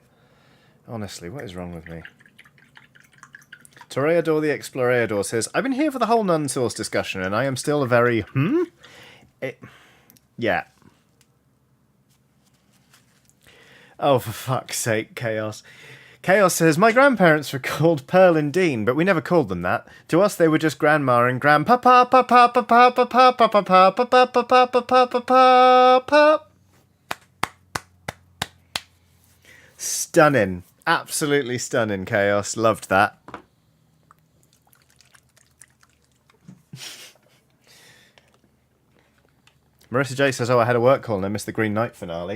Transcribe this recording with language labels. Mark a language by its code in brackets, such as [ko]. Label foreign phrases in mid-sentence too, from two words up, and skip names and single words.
[en] Honestly, what is wrong with me? Toreador the Explorador says, I've been here for the whole nun sauce discussion and I am still a very... Yeah. Oh, for fuck's sake, Chaos. Chaos says, my grandparents were called Pearl and Dean, but we never called them that. To us, they were just Grandma and Grandpapa, papa, papa, papa, papa, papa, papa, papa, papa, papa. Stunning. Absolutely stunning, Chaos. Loved that. Marissa J says, oh, I had a work call and I missed the Green Knight finale.